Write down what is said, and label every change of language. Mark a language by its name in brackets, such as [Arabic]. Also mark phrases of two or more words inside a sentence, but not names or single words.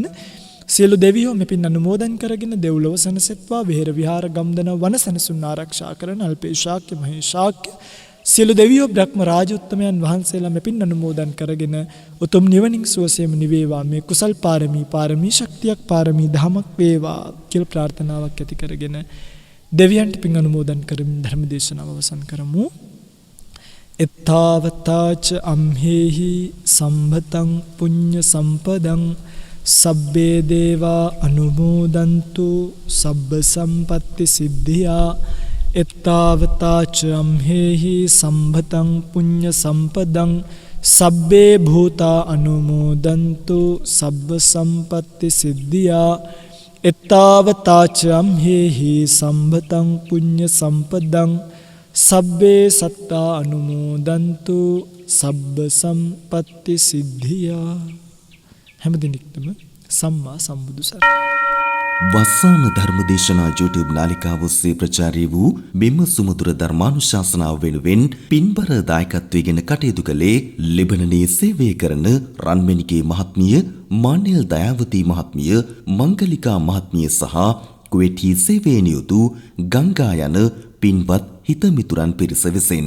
[Sinhala] සියලු දෙවියෝ මෙපින් අනුමෝදන් කරගෙන දෙව්ලොව සනසෙත්වා, විහෙර විහාර ගම්දන වන සනසුන් ආරක්ෂා කරන අල්පේශාක්‍ය මහේශාක්‍ය සියලු දෙවියෝ බ්‍රහ්ම රාජ උත්තමයන් වහන්සේලා මෙපින් අනුමෝදන් කරගෙන උතුම් නිවනින් සුවසේම නිවේවා, මේ කුසල් පාරමී, පාරමී ශක්තියක්, පාරමී ධමයක් වේවා කියලා ප්‍රාර්ථනාවක් ඇති කරගෙන දෙවියන්ට පින් අනුමෝදන් කරමින් ධර්ම දේශනාව අවසන් කරමු. [Pali] එත්තාවතාච අම්හෙහි සම්භතං පුඤ්ඤ සම්පදං සබ්බේ දේවා අනුමෝදන්තු සබ්බ සම්පත්ති සිද්ධියා එත්තාවතාච අම්හෙහි සම්භතං පුඤ්ඤ සම්පදං සබ්බේ භූතා අනුමෝදන්තු සබ්බ සම්පත්ති සිද්ධියා එත්තාවතාච අම්හෙහි සම්භතං පුඤ්ඤ සම්පදං සබ්බේ සත්තා අනුමෝදන්තු සබ්බ සම්පත්ති සිද්ධියා. [Sinhala] හැම දිනෙකටම සම්මා සම්බුදු සරණයි. වස්සාන ධර්මදේශනා YouTube නාලිකාව ඔස්සේ ප්‍රචාරය වූ මෙම සුමధుර ධර්මානුශාසනාව වෙනුවෙන් පින්බර දායකත්වයෙන් කටයුතු කළේ ලිබනනයේ සේවය කරන රන්මැණිකේ මහත්මිය, මානෙල් දයාවතී මහත්මිය, මංගලිකා මහත්මිය සහ කුවේටි සේවයේ නියුතු ගංගා යන පින්වත් හිතමිතුරන් පිරිස විසින්.